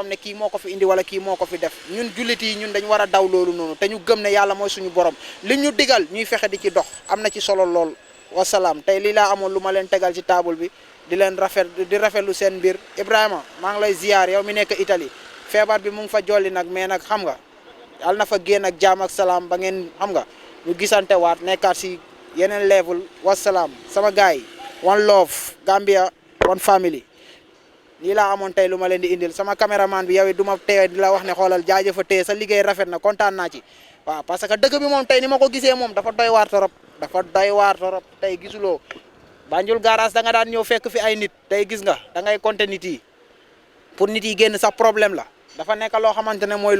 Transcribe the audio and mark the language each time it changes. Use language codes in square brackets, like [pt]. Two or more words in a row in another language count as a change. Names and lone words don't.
[wo] ne kii moo ko fi indi wala kii moo ko fi def ñun jullit yi ñun dañ war a daw loolu noonu te ñu gëm ne yàlla mooy suñu borom li ñu digal ñuy fexe di ci dox am na ci solo lool wasalaam tey lii laa amoon lu ma leen tegal ci table bi di leen rafetlu seen mbir Ibrahima maa ngi lay ziar yow mi nekk Italie feebar bi mu ngi fa jolli nag mais nag xam nga yàlla na fa génn ak jaam ak salaam ba ngeen xam nga ñu gisante waat nekkaat si yeneen level wasalaam sama gars yi [en] one love Gambia one family [wo] lii laa amoon tey lu ma leen di indil sama caméraman bi yow it du ma tee di la wax ne xoolal jaajëfa tee sa liggéey rafet na kontaan naa ci waaw [fr] parce que [wo] dëkk bi moom tey ni ma ko gisee moom dafa doy waar torop tey gisuloo Banjul garage da nga daan ñëw fekk fi ay nit tey gis nga da ngay compter nit yi pour nit yi génn sax problème la dafa nekk loo xamante ne mooy